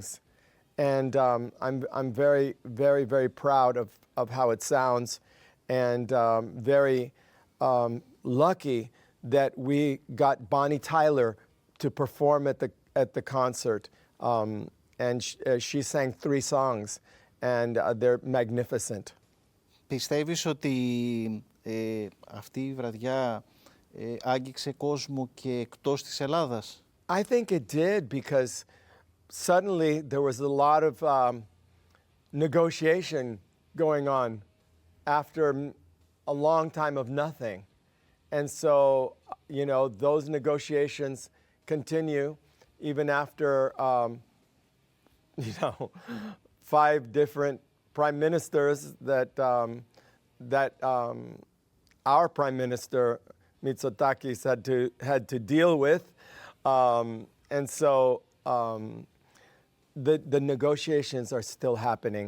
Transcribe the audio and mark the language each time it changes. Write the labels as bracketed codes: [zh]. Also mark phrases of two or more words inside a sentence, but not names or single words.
[en] And I'm very, very, very proud of how it sounds, and very lucky that we got Bonnie Tyler to perform at the concert. And she sang 3 songs, and they're magnificent. [el] Πιστεύεις ότι αυτή η βραδιά άγγιξε κόσμο και εκτός της Ελλάδας? [en] I think it did because suddenly there was a lot of negotiation going on after a long time of nothing. And so, you know, those negotiations continue even after, you know, 5 different prime ministers that our prime minister Mitsotakis had to deal with, and so the negotiations are still happening.